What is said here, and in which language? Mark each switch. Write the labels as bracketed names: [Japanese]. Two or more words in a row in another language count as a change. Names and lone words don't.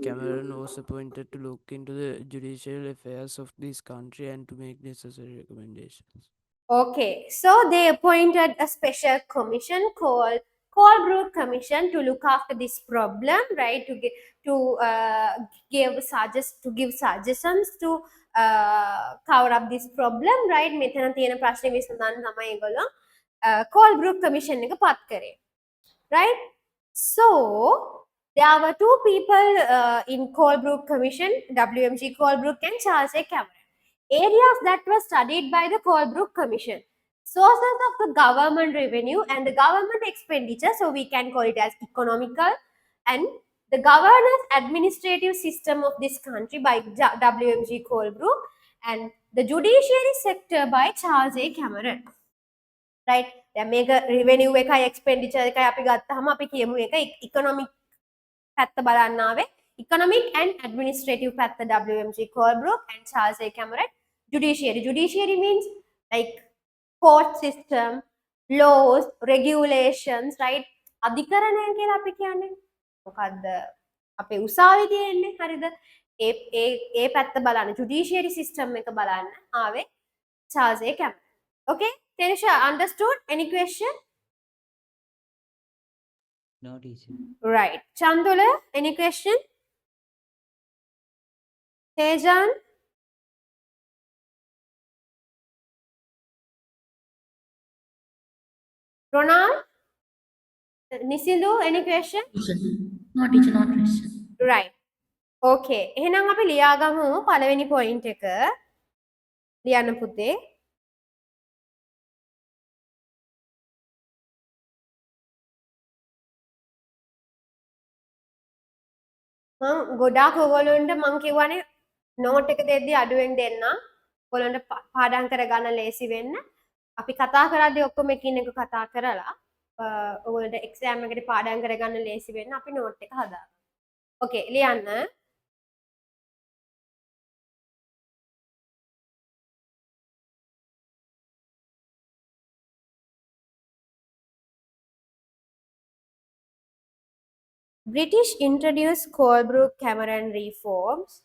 [English] Cameron was appointed to look into the judicial affairs of this country and to make necessary recommendations. Okay, so they appointed a special commission called Colebrook Commission to look after this problem, right? Give suggestions to cover up this problem, right? [Sinhala] මෙතන තියෙන ප්‍රශ්නේ විසඳන්න තමයි ඒගොල්ලෝ Colebrook Commission එක පත් කරේ. [English] Right? So there were two people in Colebrook Commission, W.M.G. Colebrook and Charles A. Cameron. Areas that were studied by the Colebrook Commission: sources of the government revenue and the government expenditure, so we can call it as economical, and the governance administrative system of this country by W.M.G. Colebrook, and the judiciary sector by Charles A. Cameron. Right? [Sinhala] දැන් මේක revenue එකයි expenditure එකයි අපි ගත්තාම අපි කියමු එක economic පැත්ත බලන්න ආවේ. [English] Economic and administrative පැත්ත W.M.G. Colebrook and Charles A. Cameron. Judiciary means like court system, laws, regulations, right? [Sinhala] අධිකරණය කියලා අපි කියන්නේ මොකද්ද? අපේ උසාවි තියෙන්නේ හරිද? ඒ පැත්ත බලන්න [English] judiciary system [Sinhala] එක බලන්න ආවේ Charles A. Cameron. Okay? [English] Tenisha, understood? Any question? No, teacher. Right. Chandula, any question? Tejan? Ronald? Nisindu, any question? No, teacher, not question. Right. [Sinhala] ඕකේ. එහෙනම් අපි ලියාගමු පළවෙනි පොයින්ට් එක. ලියන්න පුතේ. මං ගොඩාක් ඔයගොල්ලන්ට මං කියවනේ නෝට් එක දෙද්දි අඩුවෙන් දෙන්න. ඔයගොල්ලන්ට පාඩම් කරගන්න ලේසි වෙන්න. අපි කතා කරද්දී ඔක්කොම එකින් එක කතා කරලා ඔයගොල්ලන්ට එක්සෑම් එකට පාඩම් කරගන්න ලේසි වෙන්න අපි නෝට් එක හදාගමු. ඕකේ ලියන්න. [English] British introduced Colebrook-Cameron reforms.